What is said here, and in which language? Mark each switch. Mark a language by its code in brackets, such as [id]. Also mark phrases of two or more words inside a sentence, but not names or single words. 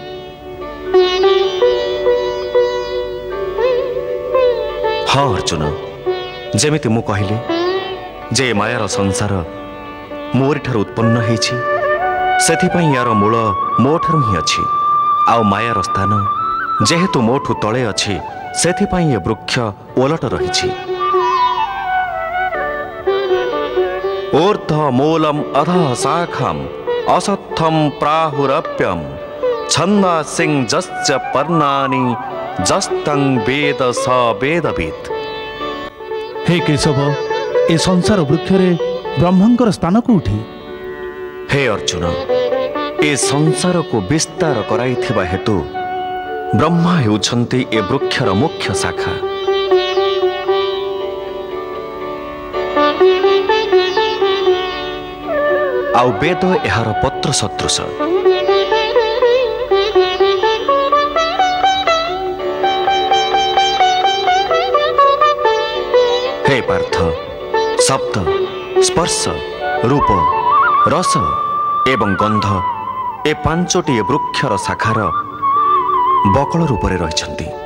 [or] ହଁ ଅର୍ଜୁନ, ଯେମିତି ମୁଁ କହିଲି ଯେ ମାୟାର ସଂସାର ମୋରି ଠାରୁ ଉତ୍ପନ୍ନ ହେଉଛି, ସେଥିପାଇଁ ଯାର ମୂଳ ମୋ ଠାରୁ ହିଁ ଅଛି। ଆଉ ମାୟାର ସ୍ଥାନ ଯେହେତୁ ମୋଠୁ ତଳେ ଅଛି, ସେଥିପାଇଁ ଏ ବୃକ୍ଷ ଓଲଟ ରହିଛି। [sa] ऊर्ध्व मूलम अधः शाखम असत्थम प्राहुरप्यम छन्दासिं जस्य पर्णानि जस्तं वेद स वेदवित्। [or] ହେ କେଶବ, ଏ ସଂସାର ବୃକ୍ଷ ରେ ବ୍ରହ୍ମାଙ୍କର ସ୍ଥାନ କେଉଁଠି? ହେ ଅର୍ଜୁନ, ଏ ସଂସାର କୁ ବିସ୍ତାର କରାଇଥିବା ହେତୁ ବ୍ରହ୍ମା ହେଉଛନ୍ତି ଏ ବୃକ୍ଷର ମୁଖ୍ୟ ଶାଖା। ଆଉ ବେଦ ଏହାର ପତ୍ର ସଦୃଶ। ହେ ପାର୍ଥ, ଶବ୍ଦ, ସ୍ପର୍ଶ, ରୂପ, ରସ ଏବଂ ଗନ୍ଧ ଏ ପାଞ୍ଚଟି ବୃକ୍ଷର ଶାଖାର ବକଲ ରୂପରେ ରହିଛନ୍ତି।